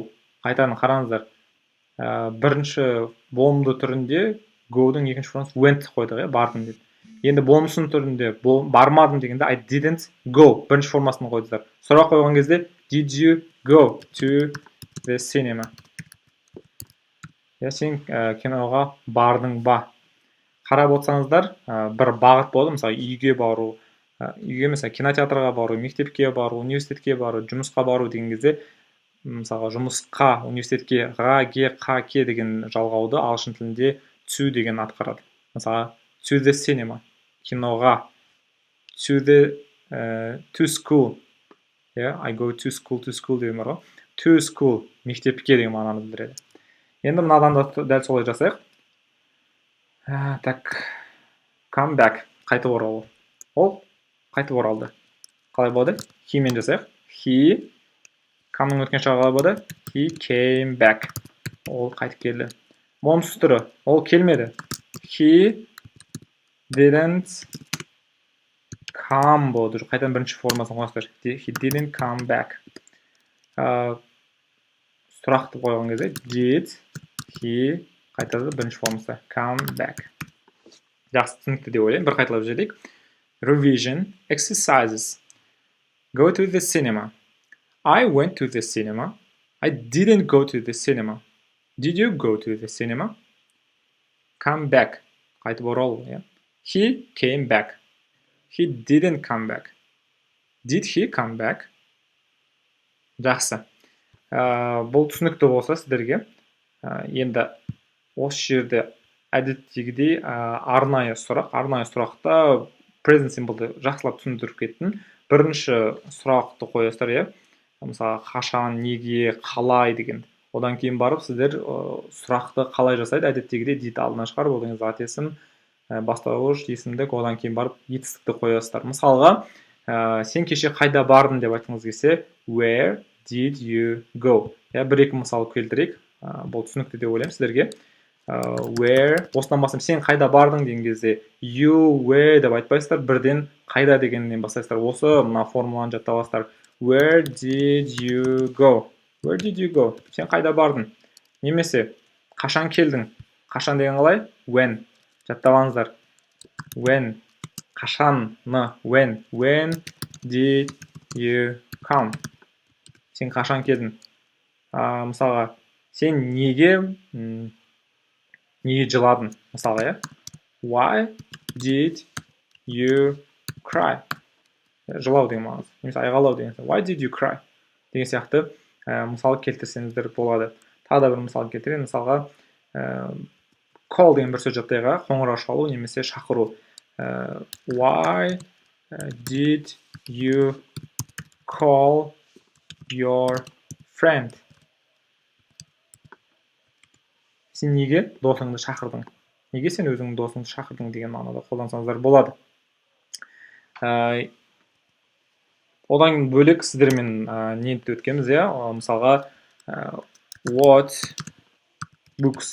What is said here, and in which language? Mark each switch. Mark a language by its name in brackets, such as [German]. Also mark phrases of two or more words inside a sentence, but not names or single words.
[Kazakh] Қайтадан қараңыздар. Бірінші болымды түрінде go-дің екінші формасы went қойдық, бардым деп. Енді болмысын түрінде бармадым дегенде [English] I didn't go [Kazakh] бірінші формасын қойдыңыздар. Сұрақ қойған кезде [English] did you go to the cinema? [Kazakh] Сен киноға бардың ба? Қарап отырсаңыздар, бір бағыт болды, мысалы үйге бару, мысалы кинотеатрға бару, мектепке бару, университетке бару, жұмысқа бару деген кезде, мысалға жұмысқа, университетке ға, ге, қа, ке деген жалғауды ағылшын тілінде to деген атқарады. [English] Мысалға to the cinema, киноға, to school, I go to school [Kazakh] деген бар ғой. [English] To school, [Kazakh] мектепке деген мағынаны білдіреді. Енді мынадан да дәл солай жасайық. Так, [English] come back, [Kazakh] қайтып оралу. Ол қайтып оралды. қалай болады? He мен жасайық. He, come'ның өткен шағы қалай болады? [English] He came back. [Kazakh] Ол қайтып келді. Момсыз түрі, ол келмеді. [English] He didn't come болды. [Kazakh] Қайтадан бірінші формасын қойсыздар. [English] He didn't come back. [Kazakh] Сұрақты қойған кезде [English] did he [Kazakh] қайтады бірінші формасы [English] come back. [Kazakh] Жақсы түсінікті деп ойлаймын. Бір қайталап жіберейік. [English] Revision exercises. Go to the cinema. I went to the cinema. I didn't go to the cinema. Did you go to the cinema? Come back. [Kazakh] Қайтып оралу, иә. [English] He came back. He didn't come back. Did he come back? [Kazakh] Жақсы. Бұл түсінікті болса сіздерге, енді осы жерде әдеттегідей арнайы сұрақта [English] present simple- [Kazakh] ды жақсылап түсіндіріп кеттім. Бірінші сұрақты қоясыздар, иә. Мысалы, қашан, неге, қалай деген. Одан кейін барып сіздер сұрақты қалай жасайды, әдеттегідей did алдына шығарып, одан зат есім, бастауыш, есімдік, одан кейін барып етістікті қоясыздар. Мысалға, сен кеше қайда бардың деп айтқыңыз келсе, [English] where did you go? [Kazakh] Бір-екі мысал келтірейік. Бұл түсінікті деп ойлаймын сіздерге. Where, осыдан бастап сен қайда бардың деген кезде you, where деп айтпайсыздар, бірден қайда дегеннен бастайсыздар. Осы мына формуланы жаттап аласыздар. [English] Where did you go? Where did you go? [Kazakh] Сен қайда бардың? Немесе қашан келдің? Қашан деген қалай? When. Жаттап алыңыздар. [English] When. Қашанны. When. When did you come? [Kazakh] Сен қашан келдің? Мысалға, сен неге жыладың? Мысалға, иә? [English] Why did you cry? [Kazakh] Жылау деген маңыз. Немесе айғалау деген. [English] Why did you cry? [Kazakh] Деген сияқты мысал келтірсеңіздер болады. Тағы да бір мысал келтірейін. Мысалға, call деген бір сөз жаттайға, қоңырау шалу немесе шақыру. [English] Why did you call your friend? [Kazakh] Сен неге досыңды шақырдың? Неге сен өзіңнің досыңды шақырдың деген мағынада қолдансаңыздар болады. Одан бөлек сіздермен нені өткенбіз, иә? Мысалға, [English] what books?